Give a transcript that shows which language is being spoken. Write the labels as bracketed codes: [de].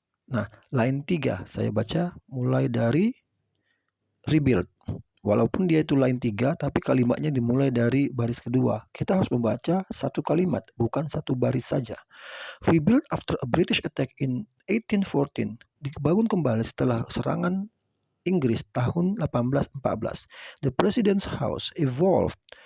[id] Nah, line 3 saya baca mulai dari rebuild. Walaupun dia itu line 3, tapi kalimatnya dimulai dari baris kedua. Kita harus membaca satu kalimat, bukan satu baris saja. [en] Rebuild after a British attack in 1814. [id] Dibangun kembali setelah serangan Inggris tahun 1814. [en] The President's House evolved.